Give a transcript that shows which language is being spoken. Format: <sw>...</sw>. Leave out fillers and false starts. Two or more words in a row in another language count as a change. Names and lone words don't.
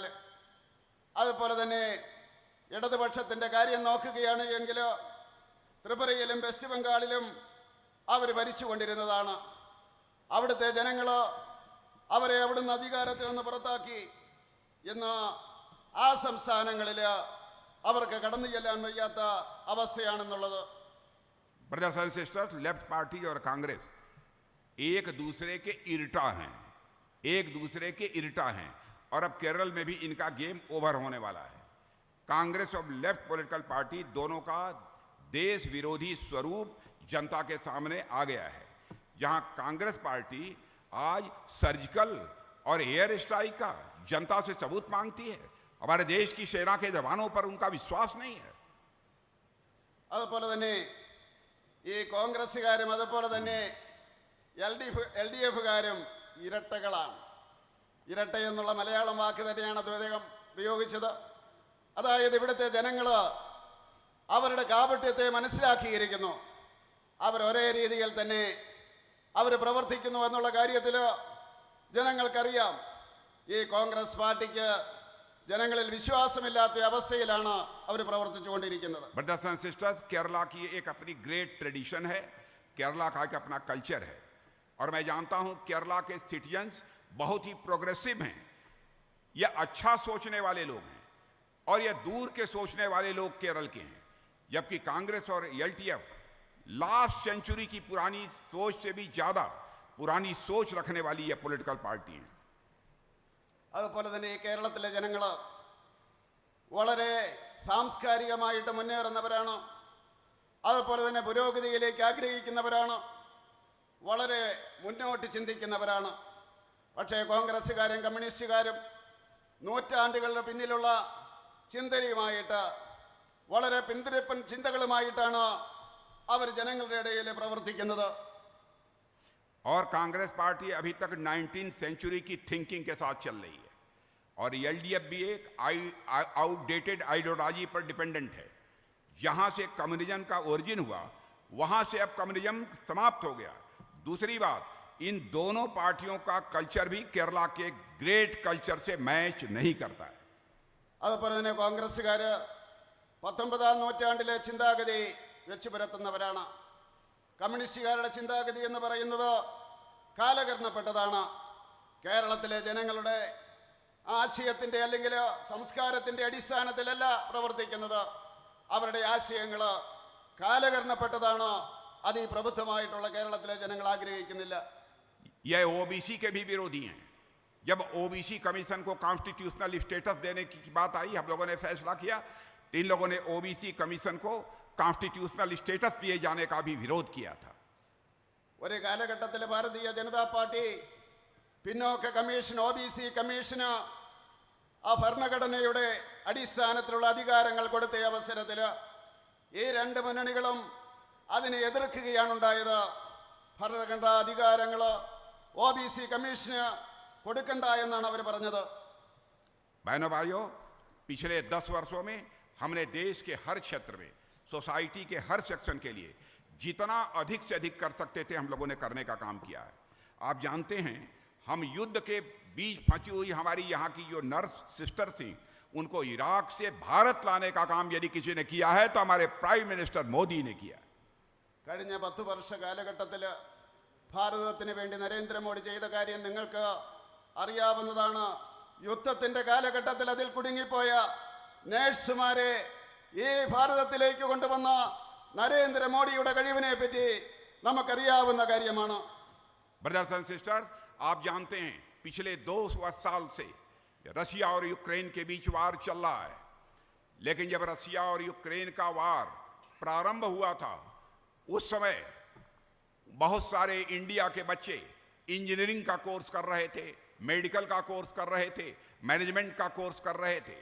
<ml>അതുപോലെ തന്നെ ഇടതുപക്ഷത്തിൻ്റെ കാര്യം നോക്കുകയാണ് എങ്കിൽ ത്രിപുരയിലും വെസ്റ്റ് ബംഗാളിലും അവർ ഭരിച്ചുകൊണ്ടിരുന്നതാണ്. അവിടുത്തെ ജനങ്ങൾ അവരെ അവിടുന്ന് അധികാരത്തിൽ നിന്ന് പുറത്താക്കി. ഇന്ന് ആ സംസ്ഥാനങ്ങളിൽ അവർക്ക് കടന്നു ചെല്ലാൻ വയ്യാത്ത അവസ്ഥയാണെന്നുള്ളത്.</ml> <en>brothers and sisters,</en> <hi>लेफ्ट पार्टी और कांग्रेस एक दूसरे के इरटा हैं, एक दूसरे के इरटा हैं। और अब केरल में भी इनका</hi> <en>game over</en> <hi>होने वाला है। कांग्रेस और</hi> <en>left political party</en> <hi>दोनों का देश विरोधी स्वरूप जनता के सामने आ गया है। जहां कांग्रेस पार्टी आज सर्जिकल और</hi> <en>air strike</en> <hi>का जनता से सबूत मांगती है, हमारे देश की सेना के जवानों पर उनका विश्वास नहीं है।</hi> <ml>അതുപോലെ തന്നെ ഈ കോൺഗ്രസ്സുകാരും അതുപോലെ തന്നെ LDF-കാരും ഇരട്ടകളാണ്. ഇരട്ട എന്നുള്ള മലയാളം വാക്ക് തന്നെയാണ് അദ്ദേഹം ഉപയോഗിച്ചത്. അതായത് ഇവിടുത്തെ ജനങ്ങൾ അവരുടെ കാപട്യത്തെ മനസ്സിലാക്കിയിരിക്കുന്നു. അവർ ഒരേ രീതിയിൽ തന്നെ അവർ പ്രവർത്തിക്കുന്നു എന്നുള്ള കാര്യത്തിൽ ജനങ്ങൾക്കറിയാം. ഈ കോൺഗ്രസ് പാർട്ടിക്ക് जनങ്ങളിൽ വിശ്വാസമില്ലാത്ത അവസ്ഥയിലാണ് അവർ പ്രവർത്തിച്ചുകൊണ്ടിരിക്കുന്നത്.</ml> <en>brothers and sisters,</en> <hi>केरला की एक अपनी</hi> <en>great tradition</en> <hi>है, केरला का एक अपना कल्चर है। और मैं जानता हूं केरला के सिटीजन्स बहुत ही प्रोग्रेसिव हैं। ये अच्छा सोचने वाले लोग हैं और ये दूर के सोचने वाले लोग केरल के हैं, जबकि कांग्रेस और एलटीएफ</hi> <en>last century</en> <hi>की पुरानी सोच से भी ज्यादा पुरानी सोच रखने वाली ये</hi> <en>political party</en> <hi>है।</hi> <ml>അതുപോലെ തന്നെ ഈ കേരളത്തിലെ ജനങ്ങൾ വളരെ സാംസ്കാരികമായിട്ട് മുന്നേറുന്നവരാണ്, അതുപോലെ തന്നെ പുരോഗതിയിലേക്ക് ആഗ്രഹിക്കുന്നവരാണ്, വളരെ മുന്നോട്ട് ചിന്തിക്കുന്നവരാണ്. പക്ഷേ കോൺഗ്രസ്സുകാരും കമ്മ്യൂണിസ്റ്റുകാരും നൂറ്റാണ്ടുകളുടെ പിന്നിലുള്ള ചിന്തയുമായിട്ട് വളരെ പിന്തിരിപ്പൻ ചിന്തകളുമായിട്ടാണ് അവർ ജനങ്ങളുടെ ഇടയിൽ പ്രവർത്തിക്കുന്നത്.</ml> <hi>और कांग्रेस पार्टी अभी तक 19th सेंचुरी की थिंकिंग के साथ चल रही है और एलडीएफ भी एक</hi> <en>outdated ideology</en> <hi>पर डिपेंडेंट है। जहां से कम्युनिज्म का ओरिजिन हुआ वहां से अब कम्युनिज्म समाप्त हो गया। दूसरी बात, इन दोनों पार्टियों का कल्चर भी केरला के</hi> <en>great culture</en> <hi>से मैच नहीं करता है।</hi> <ml>അതുപോലെ തന്നെ കോൺഗ്രസ്സുകാർ 19ാം നൂറ്റാണ്ടിലെ ചിന്താഗതി വെച്ച് പുലർത്തുന്നവരാണ്. കമ്മ്യൂണിസ്റ്റുകാരുടെ ചിന്താഗതി എന്ന് പറയുന്നത് കാലകരണപ്പെട്ടതാണ്. കേരളത്തിലെ ജനങ്ങളുടെ ആശയത്തിൻ്റെ അല്ലെങ്കിൽ സംസ്കാരത്തിൻ്റെ അടിസ്ഥാനത്തിലല്ല പ്രവർത്തിക്കുന്നത്. അവരുടെ ആശയങ്ങൾ കാലകരണപ്പെട്ടതാണ്. അത് ഈ പ്രബുദ്ധമായിട്ടുള്ള കേരളത്തിലെ ജനങ്ങൾ ആഗ്രഹിക്കുന്നില്ല.</ml> <hi>यह ओबीसी के भी विरोधी हैं। जब ओबीसी कमीशन को</hi> <en>constitutional status</en> <hi>देने की बात आई, हम लोगों ने फैसला किया, इन लोगों ने ओबीसी कमीशन को</hi> <en>constitutional status</en> <hi>दिए जाने का भी विरोध किया था।</hi> <ml>ഒരു കാലഘട്ടത്തിൽ ഭാരതീയ ജനതാ പാർട്ടി പിന്നോക്ക കമ്മീഷൻ, ഒബിസി കമ്മീഷന് ആ ഭരണഘടനയുടെ അടിസ്ഥാനത്തിലുള്ള അധികാരങ്ങൾ കൊടുത്ത അവസരത്തിൽ ഈ രണ്ട് മുന്നണികളും അതിനെ എതിർക്കുകയാണ് ഉണ്ടായത്. ഭരണഘടനാ അധികാരങ്ങൾ ഒബിസി കമ്മീഷന് കൊടുക്കണ്ട എന്നാണ് അവർ പറഞ്ഞത്.</ml> <hi>बहनों भाइयों, पिछले 10 वर्षों में हमने देश के हर क्षेत्र में सोसाइटी के हर सेक्शन के लिए जितना अधिक से अधिक कर सकते थे हम लोगों ने करने का काम किया है। आप जानते हैं, हम युद्ध के बीच फंसी हुई हमारी यहाँ की जो</hi> <en>nurse sister</en> <hi>थी, उनको इराक से भारत लाने का काम यदि किसी ने किया है तो हमारे</hi> <en>prime minister</en> <hi>मोदी ने किया।</hi> <ml>കഴിഞ്ഞ 10 വർഷ കാലഘട്ടത്തിൽ ഭാരതത്തിന് വേണ്ടി നരേന്ദ്രമോദി ചെയ്ത കാര്യം നിങ്ങൾക്ക് അറിയാവുന്നതാണ്. യുദ്ധത്തിൻ്റെ കാലഘട്ടത്തിൽ അതിൽ കുടുങ്ങിപ്പോയ നേഴ്സുമാരെ ഈ ഭാരതത്തിലേക്ക് കൊണ്ടുവന്ന നരേന്ദ്രമോദിയുടെ കഴിവിനെ പറ്റി നമുക്കറിയാവുന്ന കാര്യമാണ്.</ml> <en>brothers and sisters,</en> <hi>आप जानते हैं पिछले 2 साल से रसिया और यूक्रेन के बीच वार चल रहा है, लेकिन जब रसिया और यूक्रेन का वार प्रारंभ हुआ था उस समय बहुत सारे इंडिया के बच्चे इंजीनियरिंग का कोर्स कर रहे थे, मेडिकल का कोर्स कर रहे थे, मैनेजमेंट का कोर्स कर रहे थे।</hi>